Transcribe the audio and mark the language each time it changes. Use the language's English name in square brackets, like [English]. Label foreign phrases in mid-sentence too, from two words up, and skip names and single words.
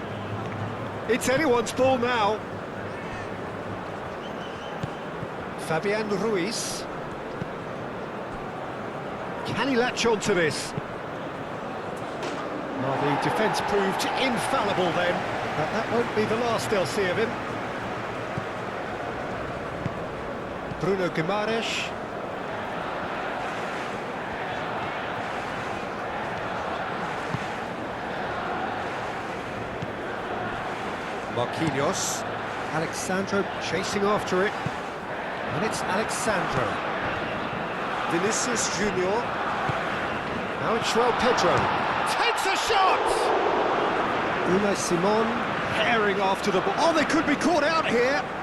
[English] It's anyone's ball now. Fabian Ruiz. Can he latch on to this? Well, the defence proved infallible then, but that won't be the last they'll see of him. Bruno Guimaraes. Marquinhos. Alexandro chasing after it. And it's Alexandro. Vinicius Junior. Now it's João Pedro. Takes a shot! Unai Simon herring after the ball. Oh, they could be caught out here.